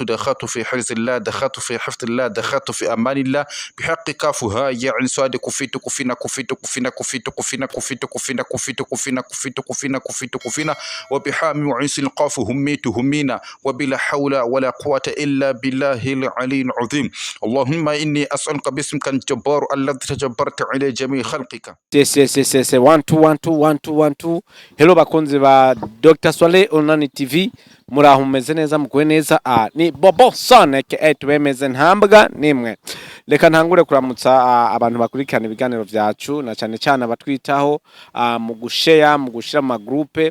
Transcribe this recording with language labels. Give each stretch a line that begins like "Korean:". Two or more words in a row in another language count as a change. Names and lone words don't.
Arabic: دخلت في حرز الله دخلت في حفظ الله دخلت في أمان الله بحق كافها يا عين صاد كفيت كفينا كفيت كفينا كفيت كفينا كفيت كفينا كفيت كفينا كفيت كفينا كفيت كفينا وبحامي وعيس القاف هميت همينا وبلا حول ولا قوة إلا بالله العلي العظيم اللهم إني أسألك باسمك الجبار الذي تجبرت على جميع خلقك.
English: Yes. 1 2 1 2 1 2 1 2. Hello
Rundi: bakunzi ba Dr.
English: Swale Online TV.
Rundi: Muraho mumeze neza muguwe neza. Ni Bobo Sonic tubemeze ntambwa nimwe. Reka ntangure kuramutsa abantu bakurikirana ibiganiro vyacu na cyane cyane abatwitaho mu gushare mu gushira mu groupe.